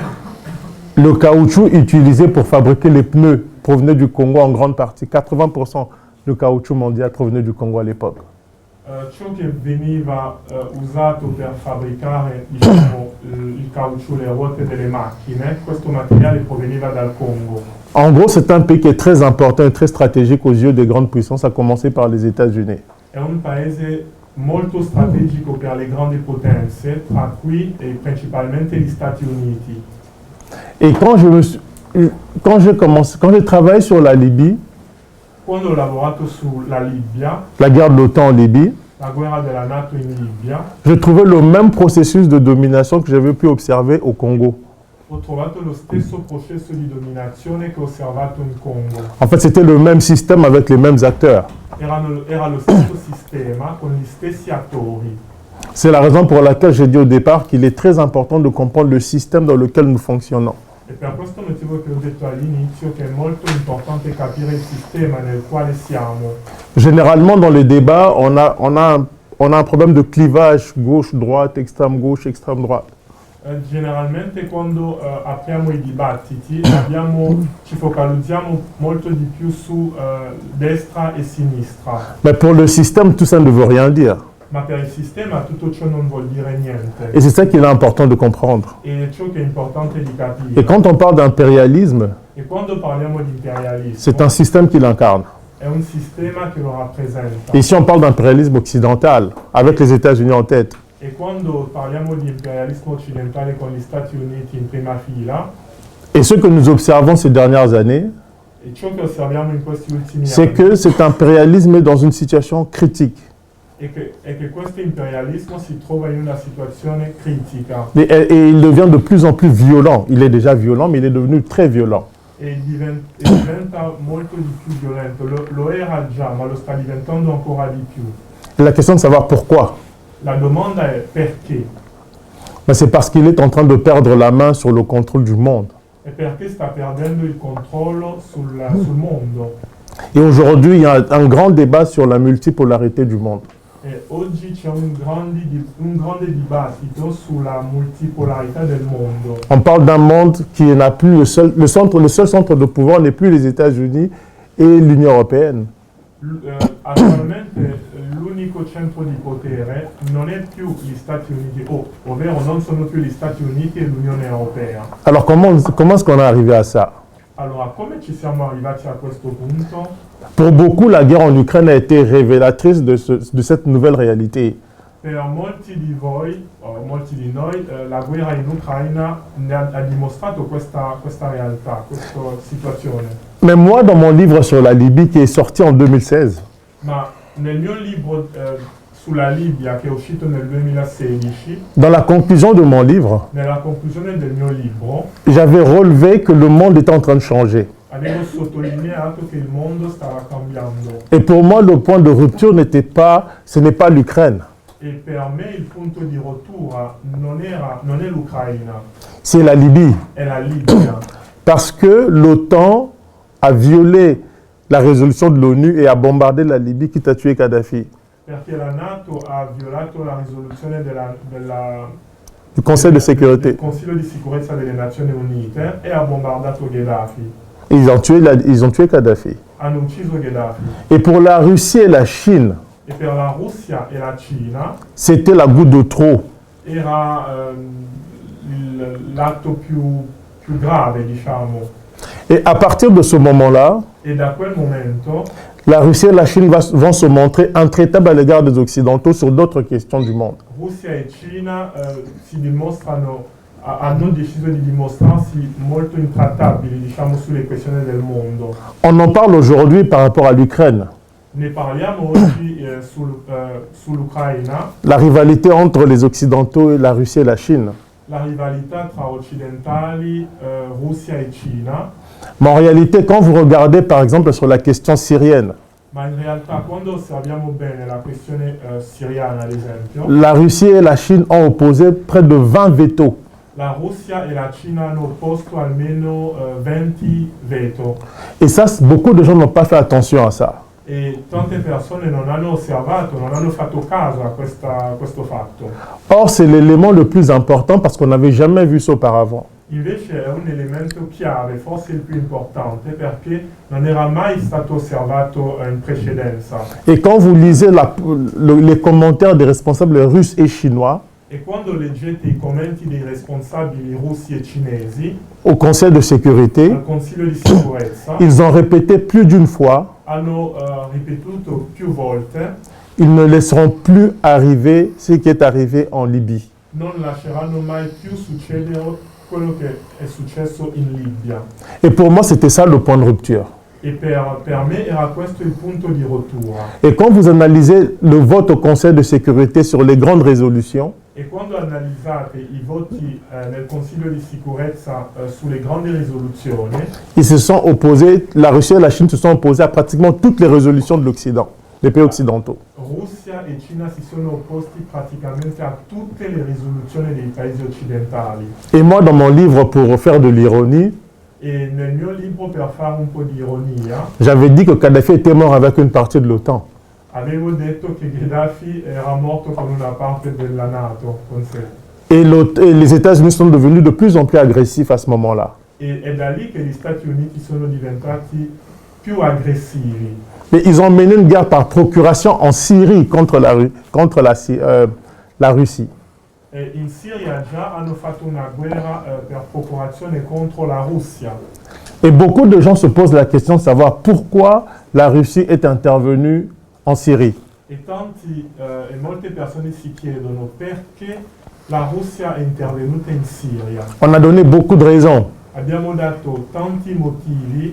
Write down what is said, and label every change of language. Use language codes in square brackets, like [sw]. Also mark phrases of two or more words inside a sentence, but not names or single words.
[fr] le caoutchouc utilisé pour fabriquer les pneus provenait du Congo en grande partie. 80% du caoutchouc mondial provenait du Congo à l'époque. [it] ciò che veniva usato per fabbricare, diciamo, il caucciù, le ruote delle macchine, questo materiale proveniva dal Congo. [fr] En gros, c'est un pays qui est très important et très stratégique aux yeux des grandes puissances, à commencer par les États-Unis. [it] È un paese molto strategico per le grandi potenze, tra cui e principalmente gli Stati Uniti. [fr] Et quand j'ai travaillé sur la Libye, [it] Quando ho lavorato sulla Libia, [fr] la guerre de l'OTAN en Libye, [it] la guerra della NATO in Libia, [fr] je trouvais le même processus de domination que j'avais pu observer au Congo. [it] ho trovato lo stesso processo di dominazione che ho osservato in Congo. [fr] En fait, c'était le même système avec les mêmes acteurs. [it] Era lo stesso sistema con gli stessi attori. [fr] C'est la raison pour laquelle j'ai dit au départ qu'il est très important de comprendre le système dans lequel nous fonctionnons. [it] E per questo motivo che ho detto all'inizio che è molto importante capire il sistema nel quale siamo. [fr] Généralement, dans les débats, on a un problème de clivage gauche-droite, extrême-gauche, extrême-droite. [it] Generalmente quando apriamo i dibattiti ci focalizziamo molto di più su destra e sinistra, [fr] Mais pour le système, tout ça ne veut rien dire. [it] ma per il sistema tutto ciò non vuol dire niente. [fr] Et c'est ça qu'il est important de comprendre. [it] E ciò che è importante di [fr] Et [it] capire. [fr] quand on parle d'impérialisme, [it] E quando parliamo di imperialismo, [fr] c'est un système qui l'incarne. [it] è un sistema che lo rappresenta. [fr] Et ici, on parle d'impérialisme occidental, avec les États-Unis en tête. [it] E quando parliamo di imperialismo occidentale con gli Stati Uniti in prima fila, [fr] Et ce que nous observons ces dernières années, [it] e ciò che osserviamo in questi ultimi [fr] c'est [it] anni, [fr] que cet impérialisme est dans une situation critique. [it] è che questo imperialismo si trova in una situazione critica [fr] Et il devient de plus en plus violent. Il est déjà violent, mais il est devenu très violent. [it] e diventa molto di più violento. Lo era già, ma lo sta diventando ancora di più. [fr] Et la question de savoir pourquoi, [it] La domanda è perché? [fr] ben, c'est parce qu'il est en train de perdre la main sur le contrôle du monde. [it] E perché sta perdendo il controllo sul mondo. [fr] Et aujourd'hui, il y a un grand débat sur la multipolarité du monde. [it] E oggi c'è un grande dibattito sulla multipolarità del mondo. [fr] On parle d'un monde qui n'a plus le seul centre de pouvoir n'est plus les États-Unis et l'Union européenne. [it] Attualmente l'unico centro di potere non è più gli Stati Uniti, ovvero non sono più gli Stati Uniti e l'Unione Europea. [fr] Alors comment est-ce qu'on est arrivé à ça? [it] Allora, come ci siamo arrivati a questo punto? [fr] Pour beaucoup, la guerre en Ukraine a été révélatrice de cette nouvelle réalité. [it] Per molti di voi, molti di noi, la guerra in Ucraina ha dimostrato questa realtà, questa situazione. [fr] Mais moi, dans mon livre sur la Libye qui est sorti en 2016, [it] Ma nel mio libro sulla Libia che è uscito nel 2016, [fr] dans la conclusion de mon livre, [it] nella conclusione del mio libro, [fr] j'avais relevé que le monde était en train de changer. [it] avevo sottolineato che il mondo stava cambiando. [fr] Et pour moi, le point de rupture ce n'est pas l'Ukraine, [it] E per me il punto di rottura non è l'Ucraina, [fr] c'est la Libye. [it] è la Libia. [fr] Parce que l'OTAN a violé la résolution de l'ONU et a bombardé la Libye, quitte à tuer Kadhafi. [it] Perché la NATO ha violato la risoluzione [fr] Du Conseil de [it] del [fr] sécurité. [it] Consiglio di sicurezza delle Nazioni Unite e ha bombardato Gheddafi. [fr] Ils ont tué Kadhafi. [it] Hanno ucciso Gheddafi. [fr] Et pour la Russie et la Chine, [it] E per la Russia e la Cina [fr] c'était la goutte de trop. [it] era l'atto più grave, diciamo. [fr] Et à partir de ce moment-là, [it] E da quel momento [fr] la Russie et la Chine vont se montrer intraitables à l'égard des Occidentaux sur d'autres questions du monde. [it] Russia e Cina hanno deciso di dimostrarsi molto intrattabili, diciamo, sulle questioni del mondo. [fr] On en parle aujourd'hui par rapport à l'Ukraine. [it] Ne parliamo oggi sull'Ucraina, [fr] La rivalité entre les Occidentaux et la Russie et la Chine. [it] la rivalità tra occidentali, Russia e Cina, [fr] Mais en réalité, quand vous regardez par exemple sur la question syrienne, [it] ma in realtà quando osserviamo bene la questione siriana, ad esempio, [fr] la Russie et la Chine ont opposé près de 20 vétos. [it] la Russia e la Cina hanno opposto almeno 20 veto [fr] Et ça, beaucoup de gens n'ont pas fait attention à ça. [it] e tante persone non hanno osservato, non hanno fatto caso a questo fatto. [fr] Or, c'est l'élément le plus important parce qu'on n'avait jamais vu ça auparavant. [it] Invece è un elemento chiave, forse il più importante, perché non era mai stato osservato in precedenza. [fr] Et quand vous lisez les commentaires des responsables russes et chinois [it] E quando leggete i commenti dei responsabili russi e cinesi [fr] au Conseil de sécurité, [it] al Consiglio di sicurezza, [fr] ils ont répété plus d'une fois, [it] hanno ripetuto più volte: [fr] ils ne laisseront plus arriver ce qui est arrivé en Libye. [it] non lasceranno mai più succedere quello che è successo in Libia. [fr] Et pour moi, c'était ça le point de rupture. [it] E per me era questo il punto di rottura. [fr] Et quand vous analysez le vote au Conseil de sécurité sur les grandes résolutions, [it] E quando analizzate i voti nel Consiglio di sicurezza sulle grandi risoluzioni, [fr] ils se sont opposés, la Russie et la Chine se sont opposés à pratiquement toutes les résolutions de l'Occident, des pays occidentaux. [it] Russia e Cina si sono opposti praticamente a tutte le risoluzioni dei paesi occidentali. [fr] Et moi, dans mon livre, pour faire de l'ironie, [it] E nel mio libro, per fare un po' di ironia, [fr] j'avais dit que Kadhafi était mort avec une partie de l'OTAN. [it] avevo detto che Gheddafi era morto con una parte della NATO con sé. [fr] Et les États-Unis sont devenus de plus en plus agressifs à ce moment-là. [it] E è da lì che gli Stati Uniti sono diventati più aggressivi. [fr] Mais ils ont mené une guerre par procuration en Syrie contre la Russie. [it] E in Siria già hanno fatto una guerra per procurazione contro la Russia. [fr] Et beaucoup de gens se posent la question de savoir pourquoi la Russie est intervenue en Syrie. [it] E molte persone si chiedono perché la Russia è intervenuta in Siria. [fr] On a donné beaucoup de raisons. [it] Abbiamo dato tanti motivi.